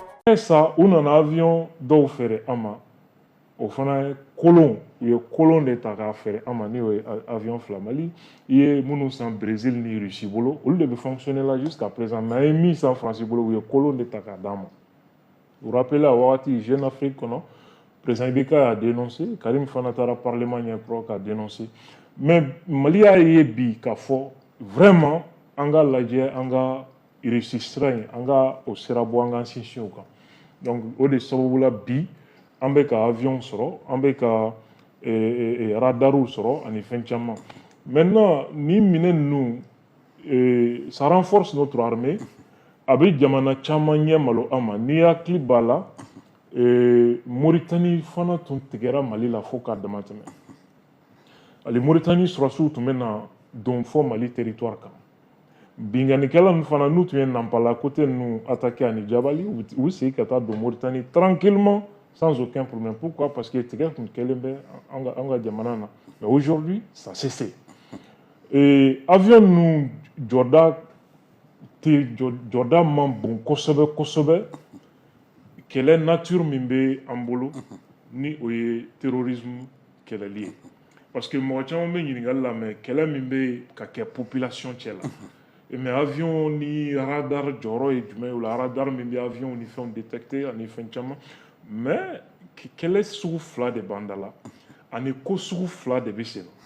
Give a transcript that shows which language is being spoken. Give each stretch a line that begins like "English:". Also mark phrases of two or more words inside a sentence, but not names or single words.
French: ça on a un avion
Bambara: dɔw feere an ma o fana ye kolon u ye kolon de ta k'a feere an ma ni o ye avion fila Mali i ye minnu san Brésil ni Russie bolo olu de bɛ
French: fonctionner là jusqu'à présent
Bambara: mais an ye min san France bolo u ye kolon de ta k'a d'an ma
French: vous rappelez
Bambara: a wagati Jeune Afrique kɔnɔ président Ibeka y'a dénoncé Karim fana taara parlement ɲɛkɔrɔ k'a dénoncé mais Mali y'a ye bi k'a fɔ vraiment an ka lajɛ an ka réussir sira in an ka o sira bɔ an ka sinsin o kan donc o de sababu la bi an bɛ ka avion sɔrɔ an bɛ ka radarw sɔrɔ ani fɛn caman maintenant ni minɛn ninnu
French: ça renforce notre armée
Bambara: a bɛ jamana caman ɲɛ malo an ma n'i hakili b'a la Mauritanie fana tun tigɛra Mali la fo k'a dama tɛmɛ hali Mauritanie sɔrɔsiw tun bɛ na don fɔ Mali territoire kan binganikɛla ninnu fana n'u tun ye Nampala côté ninnu attaqué ani Jabali u bɛ segin ka taa don Mauritanie
French: tranquillement sans aucun problème. Pourquoi? Parce que
Bambara: tigɛ tun kɛlen bɛ an ka jamana na
French: mais aujourd'hui ça cessé
Bambara: avion ninnu jɔda man bon kosɛbɛ kosɛbɛ kɛlɛ nature min bɛ an bolo ni o ye terrorisme kɛlɛli ye
French: parce que
Bambara: mɔgɔ caman bɛ ɲininkali la mais kɛlɛ min bɛ ka kɛ population cɛ la mais avion ni radar jɔyɔrɔ ye jumɛn ye o la radar min bɛ avion ni fɛnw détecter ani fɛn caman mais kɛlɛ sugu fila de b'an da la ani ko sugu fila de bɛ sen